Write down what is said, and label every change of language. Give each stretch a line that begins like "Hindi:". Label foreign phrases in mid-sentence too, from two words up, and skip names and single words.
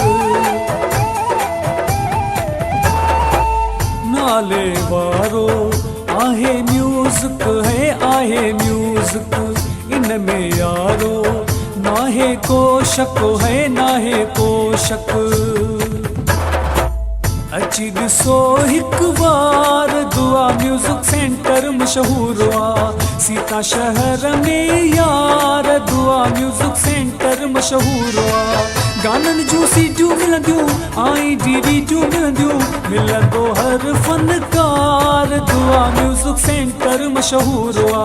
Sindhi: नाले वारो आहे म्यूजिक है, आहे म्यूजिक। इनमें यारो नाहे को शक है, नाहे को शक। अची ॾिसो हिकु बार दुआ म्यूजिक सेंटर
Urdu: مشہور ہوا. سیتا شہر میں یار دعا میوزک سینٹر مشہور ہوا.
Sindhi: गानन जूं सीटियूं मिलंदियूं आई DVD मिलंदियूं, मिलंदो हर फनकार दुआ म्यूजिक सेंटर
Urdu: مشہور ہوا.